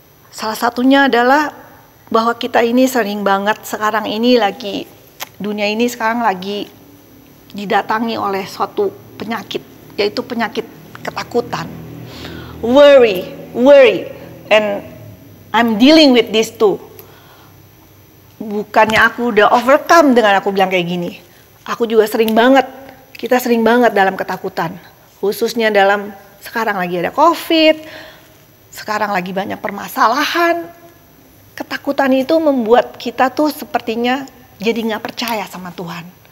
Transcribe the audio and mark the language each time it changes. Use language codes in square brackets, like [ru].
[id] Salah satunya adalah bahwa kita ini sering banget sekarang ini dunia ini sekarang lagi didatangi oleh suatu penyakit, yaitu penyakit ketakutan. [en] Worry, and I'm dealing with this too. [id] Bukannya aku udah overcome dengan aku bilang kayak gini. Aku juga kita sering banget dalam ketakutan. Khususnya sekarang lagi ada COVID, sekarang lagi banyak permasalahan. Ketakutan itu membuat kita tuh sepertinya jadi gak percaya sama Tuhan.